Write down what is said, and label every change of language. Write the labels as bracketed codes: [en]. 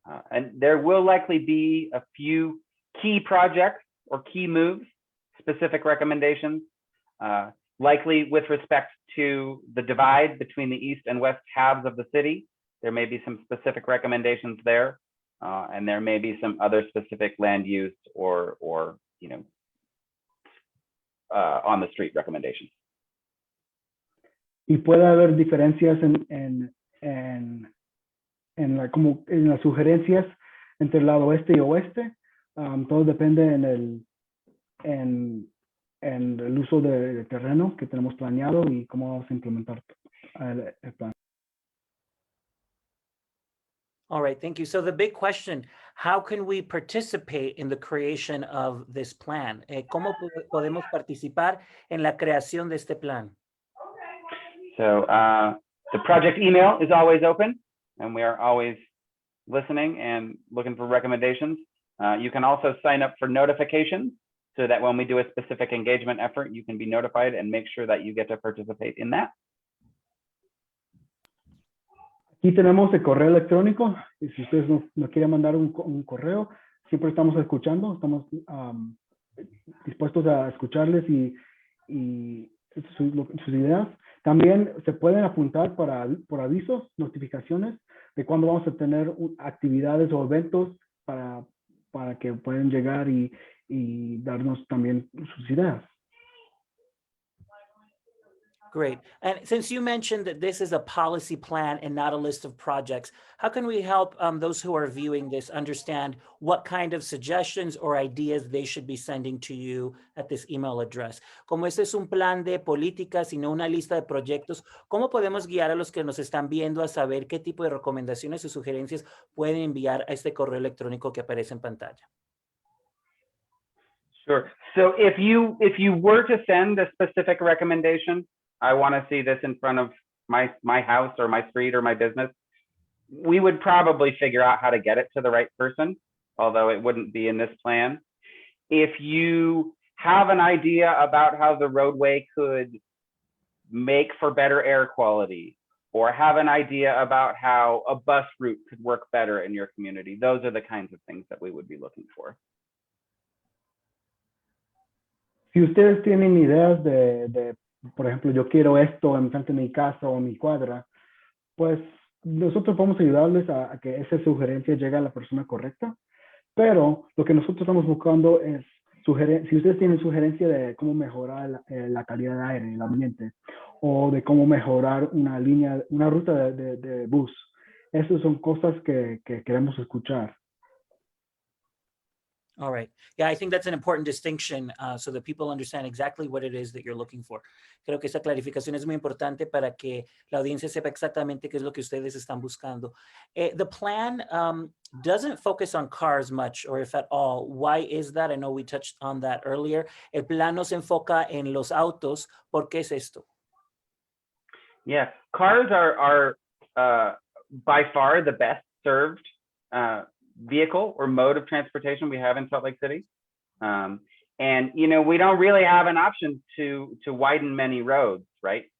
[en] And there will likely be a few key projects or key moves, specific recommendations, likely with respect to the divide between the east and west halves of the city. There may be some specific recommendations there, and there may be some other specific land use or on the street recommendations. [es] Y puede haber diferencias en las sugerencias entre el lado oeste y oeste. Todo depende en el uso del terreno que tenemos planeado y cómo vamos a implementar el plan. [en] All right, thank you. So the big question, how can we participate in the creation of this plan? [es] ¿Cómo podemos participar en la creación de este plan? [en] So the project email is always open, and we are always listening and looking for recommendations. You can also sign up for notifications so that when we do a specific engagement effort, you can be notified and make sure that you get to participate in that. [es] Aquí tenemos el correo electrónico, y si ustedes nos quieren mandar un correo, siempre estamos escuchando, estamos dispuestos a escucharles y sus ideas. También se pueden apuntar por avisos, notificaciones de cuándo vamos a tener actividades o eventos para que puedan llegar y y darnos también sus ideas. [en] Great. And since you mentioned that this is a policy plan and not a list of projects, how can we help those who are viewing this understand what kind of suggestions or ideas they should be sending to you at this email address? [es] Como este es un plan de políticas y no una lista de proyectos, ¿cómo podemos guiar a los que nos están viendo a saber qué tipo de recomendaciones o sugerencias pueden enviar a este correo electrónico que aparece en pantalla? [en] Sure. So if you were to send a specific recommendation, I want to see this in front of my house or my street or my business, we would probably figure out how to get it to the right person, although it wouldn't be in this plan. If you have an idea about how the roadway could make for better air quality, or have an idea about how a bus route could work better in your community, those are the kinds of things that we would be looking for. [es] Si ustedes tienen ideas de, por ejemplo, yo quiero esto en frente de mi casa o en mi cuadra, pues nosotros podemos ayudarles a que esa sugerencia llegue a la persona correcta, pero lo que nosotros estamos buscando es, si ustedes tienen sugerencia de cómo mejorar la calidad de aire en el ambiente, o de cómo mejorar una ruta de bus, esas son cosas que queremos escuchar. [en] All right. Yeah, I think that's an important distinction so that people understand exactly what it is that you're looking for. [es] Creo que esa clarificación es muy importante para que la audiencia sepa exactamente qué es lo que ustedes están buscando. [en] The plan doesn't focus on cars much, or if at all. Why is that? I know we touched on that earlier. [es] El plan no se enfoca en los autos. ¿Por qué es esto? [en] Yeah, cars are by far the best served vehicle or mode of transportation we have in Salt Lake City. And, you know, we don't really have an option to widen many roads, right?